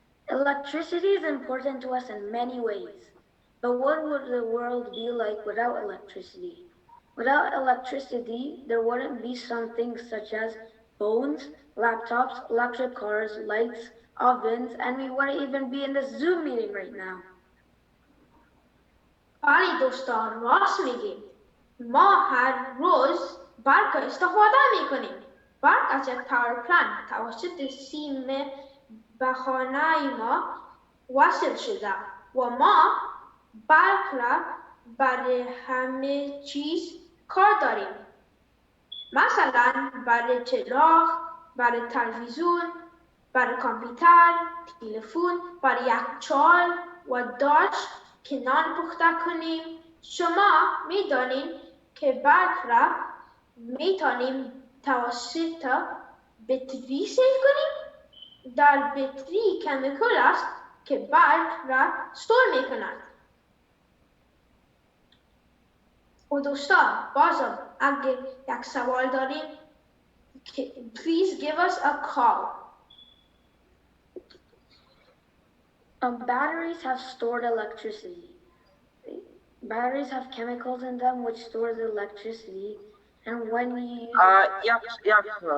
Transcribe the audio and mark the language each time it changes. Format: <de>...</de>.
<en>Electricity is important to us in many ways, but what would the world be like without electricity? Without electricity, there wouldn't be some things such as phones, laptops, electric cars, lights, ovens, and we wouldn't even be in this Zoom meeting right now.</en> <fa>بله دوستان، راست میگیم. ما هر روز برق استفاده میکنیم. برق از یک پاور پلنت توسط سیم به خانه ما وصل شده و ما برق را برای همه چیز کار داریم. مثلا برای چراغ، برای تلویزیون، برای کامپیوتر، تلفن، برای یخچال و داش که نان پخته کنیم شما میدانید که برق را میتونیم توسط بطری سیو کنیم. در بطری کمیکل است که برق را استور میکند. و دوستان بازم اگر یک سوال داریم</fa> <en>please give us a call. Batteries have stored electricity. Batteries have chemicals in them which store the electricity, and when you use</en>